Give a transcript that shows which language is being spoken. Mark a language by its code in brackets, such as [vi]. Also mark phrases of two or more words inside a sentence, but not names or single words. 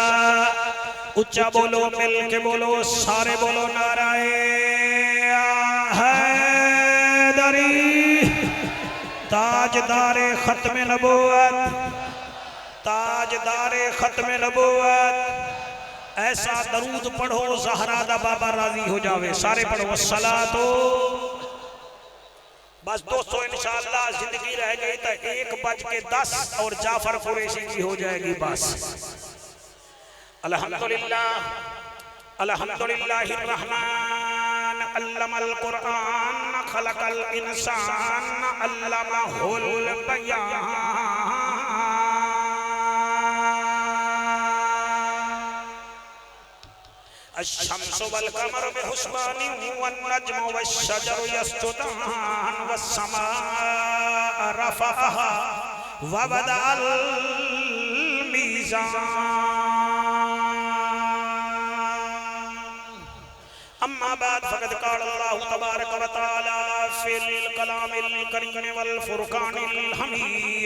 [pa] ਉੱਚਾ ਬੋਲੋ ਮਿਲ ਕੇ ਬੋਲੋ ਸਾਰੇ ਬੋਲੋ ਨਾਰੇ ਹੈਦਰੀ ਤਾਜਦਾਰੇ ਖ਼ਤਮੇ ਨਬੁੱਵਤ ਤਾਜਦਾਰੇ ਖ਼ਤਮੇ ਨਬੁੱਵਤ। ਐਸਾ ਦਰੂਦ ਪੜ੍ਹੋ ਜ਼ਹਿਰਾ ਦਾ ਬਾਬਾ ਰਾਜ਼ੀ ਹੋ ਜਾਵੇ। ਸਾਰੇ ਪੜ੍ਹੋ ਅੱਸਲਾਤੋ। [ur] بس دوستوں ان شاء اللہ زندگی رہ گئی تو 1:10 اور جعفر قریشی کی ہو جائے گی بس. [ar] الحمد لله الحمد لله الرحمن علم القرآن خلق الإنسان علمه البيان. الشمس والقمر بحسبان والنجم والشجر يسجدان والسماء رفعها ووضع الميزان. أما بعد فقد قال الله تبارك وتعالى في الكلام الكريم والفرقان الحميد.